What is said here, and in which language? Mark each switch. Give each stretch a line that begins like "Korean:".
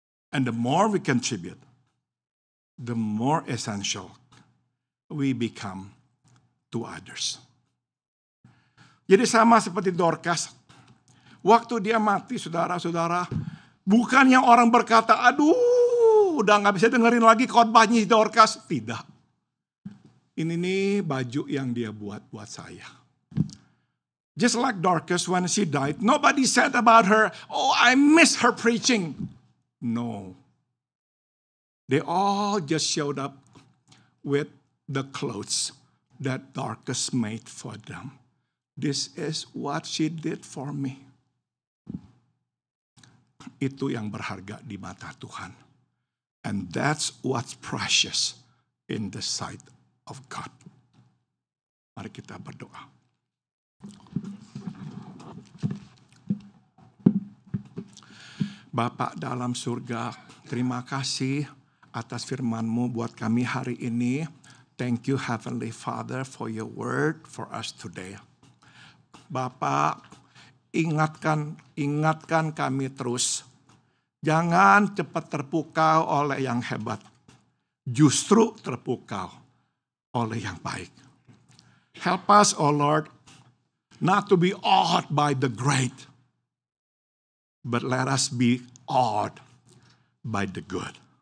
English: And the more we contribute, the more essential we become to others.
Indonesian: Jadi sama seperti Dorcas. Waktu dia mati, saudara-saudara, bukan yang orang berkata, aduh, udah gak bisa dengerin lagi khotbahnya Dorcas. Tidak. Ini nih baju yang dia buat saya.
English: Just like Dorcas when she died, nobody said about her, oh, I miss her preaching. No. They all just showed up with the clothes that Dorcas made for them. This is what she did for me.
Indonesian: Itu yang berharga di mata Tuhan.
English: And that's what's precious in the sight of God.
Indonesian: Mari kita berdoa. Bapa dalam surga, Terima kasih atas firman-Mu buat kami hari ini.
English: Thank you Heavenly Father for your word for us today.
Indonesian: Bapak, ingatkan kami terus. Jangan cepat terpukau oleh yang hebat. Justru terpukau oleh yang baik.
English: Help us, oh Lord, not to be awed by the great, but let us be awed by the good.